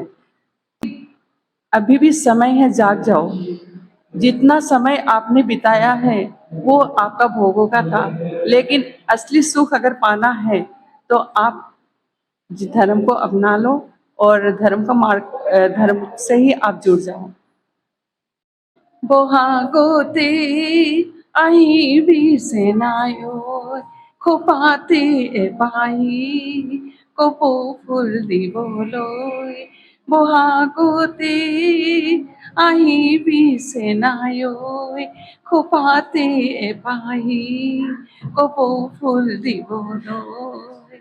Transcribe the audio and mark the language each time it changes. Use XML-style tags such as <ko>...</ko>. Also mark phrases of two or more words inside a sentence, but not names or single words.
<hi>अभी भी समय है, जाग जाओ। जितना समय आपने बिताया है वो आपका भोगों का था, लेकिन असली सुख अगर पाना है तो आप धर्म को अपना लो और धर्म से ही आप जुड़ जाओ।</hi> <as>বহাগতে আহিবি সেনায়ৰ খোপাতে পাই কপৌ ফুল দিবলৈ। বহাগতে আহিবি সেনায়ৰ খোপাতে পাই কপৌ ফুল দিবলৈ।</as>